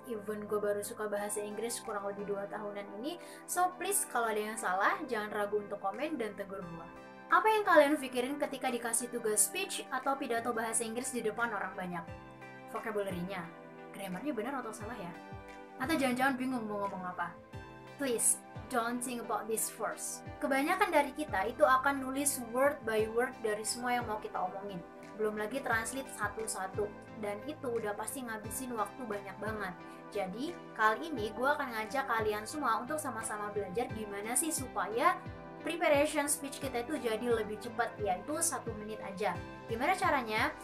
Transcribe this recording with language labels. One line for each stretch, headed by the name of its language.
Indonesian: Even gue baru suka bahasa Inggris kurang lebih 2 tahunan ini.
English: So please,
Indonesian: kalau ada yang salah, jangan ragu untuk komen dan tegur gue. Apa yang kalian pikirin ketika dikasih tugas speech atau pidato bahasa Inggris di depan orang banyak? Vocabulary-nya, grammarnya benar atau salah ya? Atau jangan-jangan bingung mau ngomong apa?
English: Please, don't think about this first.
Indonesian: Kebanyakan dari kita itu akan nulis
English: word by word
Indonesian: dari semua yang mau kita omongin. Belum lagi translate satu-satu. Dan itu udah pasti ngabisin waktu banyak banget. Jadi, kali ini gue akan ngajak kalian semua untuk sama-sama belajar gimana sih supaya preparation speech kita itu jadi lebih cepat, yaitu 1 menit aja. Gimana caranya?